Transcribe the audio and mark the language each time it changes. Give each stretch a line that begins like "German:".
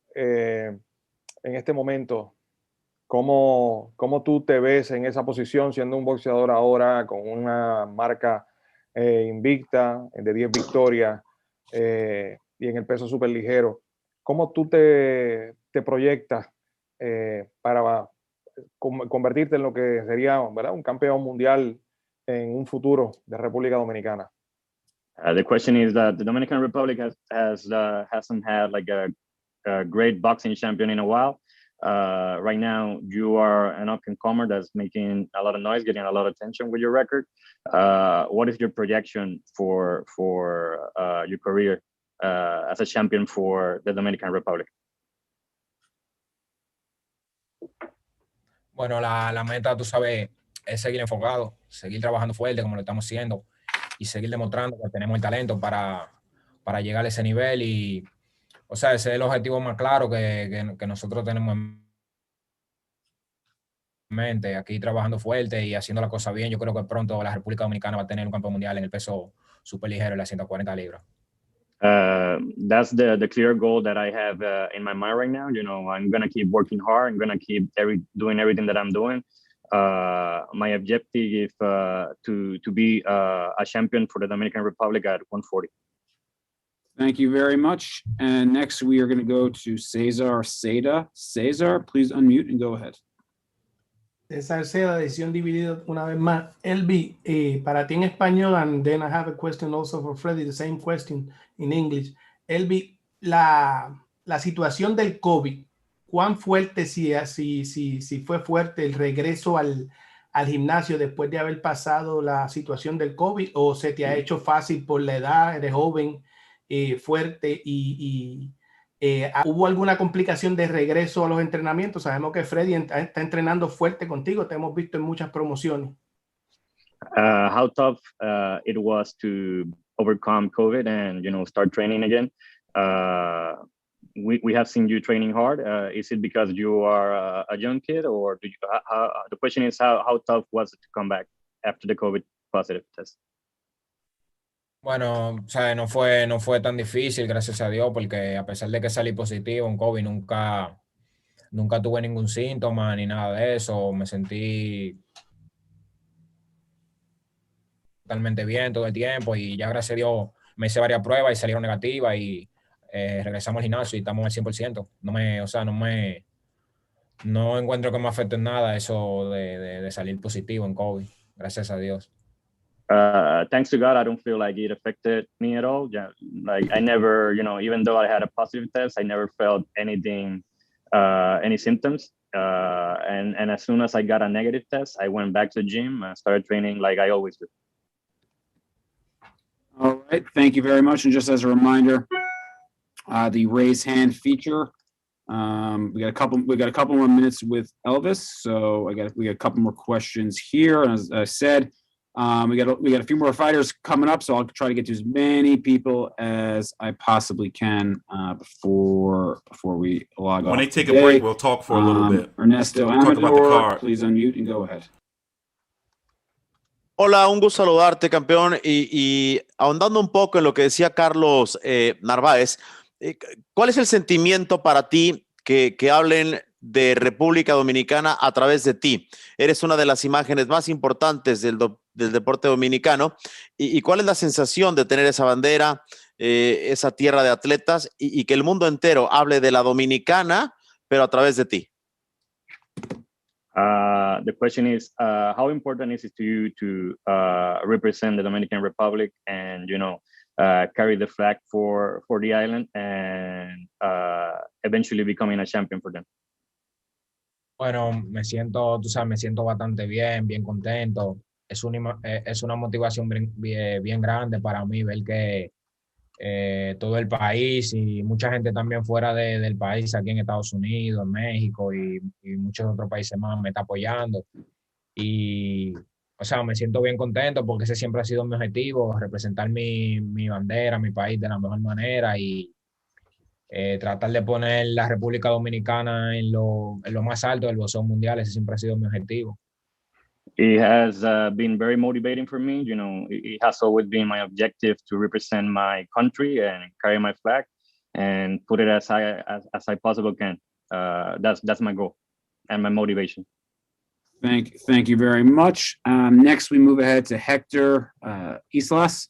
Spanish: En este momento, ¿cómo tú te ves en esa posición siendo un boxeador ahora con una marca invicta de 10 victorias y en el peso súper ligero? ¿Cómo tú te proyectas para convertirte en lo que sería, ¿verdad?, un campeón mundial en un futuro de República Dominicana?
English: The question is that the Dominican Republic hasn't had like a great boxing champion in a while. Right now, you are an up-and-comer that's making a lot of noise, getting a lot of attention with your record. What is your projection for your career as a champion for the Dominican Republic? Bueno, la meta, tú sabes, es seguir enfocado, seguir trabajando fuerte como lo estamos haciendo y seguir demostrando que tenemos el talento para llegar a ese nivel. Y, o sea, ese es el objetivo más claro que nosotros tenemos en mente, aquí trabajando fuerte y haciendo la cosa bien. Yo creo que pronto la República Dominicana va a tener un campeón mundial en el peso súper ligero, en las 140 libras. That's the clear goal that I have in my mind right now. You know, I'm going to keep working hard. I'm going to keep doing everything that I'm doing. My objective is to be a champion for the Dominican Republic at 140. Thank you very much. And next we are going to go to Cesar Seda. Cesar, please unmute and go ahead.
Spanish: Cesar Seda, decisión dividida una vez más.
English: Elvi,
Spanish: para ti en español,
English: and then I have a question also for Freddy, the same question in English.
Spanish: Elvi, la situación del COVID, ¿cuán fuerte, si fue fuerte el regreso al gimnasio después de haber pasado la situación del COVID, o se te ha hecho fácil por la edad, eres joven, fuerte ¿hubo alguna complicación de regreso a los entrenamientos? Sabemos que Freddy está entrenando fuerte contigo, te hemos visto en muchas promociones.
English: How tough it was to overcome COVID and, you know, start training again. We have seen you training hard. Is it because you are a young kid, or do you, the question is how tough was it to come back after the COVID positive test?
Spanish: Bueno, o sea, no fue tan difícil, gracias a Dios, porque a pesar de que salí positivo en COVID, nunca tuve ningún síntoma ni nada de eso. Me sentí totalmente bien todo el tiempo y ya gracias a Dios me hice varias pruebas y salieron negativas y regresamos al gimnasio y estamos al 100%. No encuentro que me afecte en nada eso de salir positivo en COVID, gracias a Dios.
English: Thanks to God, I don't feel like it affected me at all. Yeah, like I never, you know, even though I had a positive test, I never felt anything, any symptoms. And as soon as I got a negative test, I went back to the gym and started training like I always do. All right, thank you very much. And just as a reminder, the raise hand feature. We got a couple more minutes with Elvis, so we got a couple more questions here. And as I said, we got a few more fighters coming up, so I'll try to get to as many people as I possibly can before we log off. When they take a break, we'll talk for a little bit. Ernesto we'll talk about the card. Please unmute and go ahead.
Spanish: Hola, un gusto saludarte, campeón. Y ahondando un poco en lo que decía Carlos Narváez, ¿cuál es el sentimiento para ti que hablen de República Dominicana a través de ti? Eres una de las imágenes más importantes del deporte dominicano. ¿Y cuál es la sensación de tener esa bandera, esa tierra de atletas y que el mundo entero hable de la dominicana, pero a través de ti?
English: The question is, how important is it to you to represent the Dominican Republic and, you know, carry the flag for the island and eventually becoming a champion for them?
Spanish: Bueno, me siento bastante bien contento. Es una motivación bien grande para mí ver que todo el país y mucha gente también fuera del país, aquí en Estados Unidos, en México y muchos otros países más me está apoyando. Y, o sea, me siento bien contento porque ese siempre ha sido mi objetivo, representar mi bandera, mi país de la mejor manera y tratar de poner la República Dominicana en lo más alto del boxeo mundial. Ese siempre ha sido mi objetivo.
English: It has been very motivating for me. You know, it has always been my objective to represent my country and carry my flag and put it as I possibly can. That's my goal and my motivation. Thank you very much. Next, we move ahead to Hector Islas.